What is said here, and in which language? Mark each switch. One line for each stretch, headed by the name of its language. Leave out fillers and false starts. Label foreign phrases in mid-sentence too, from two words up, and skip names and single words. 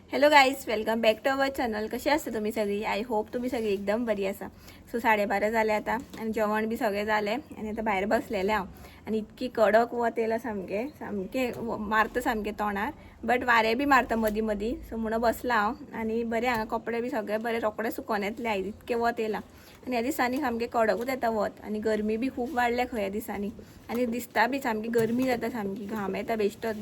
English: Hello guys, welcome back to our channel.
Marathi: कशी असते तुम्ही सगळी?
English: I hope
Konkani: तुम्ही सगळी एकदम बरी असा. सो 12:30 झाले आता आणि जेवण बी सगळे झाले आणि आता बाहेर बसलेले हांव. आणि इतकी कडक वत येयला सामके सामके मारता सामके तोंडार, बट वारे बी मारता मदी मदी. सो म्हणून बसला हांव आणि बरे हांगा कपडे बी सगळे बरे रोकडे सुकोन येतले आयज, इतके वत येयला. आणि ह्या दिसांनी सामके कडकूच येता वत आणि गरमी बी खूप वाडल्या खंय ह्या दिसांनी. आणि दिसता बी सामकी गरमी जाता, सामकी घाम येता बेश्टोच.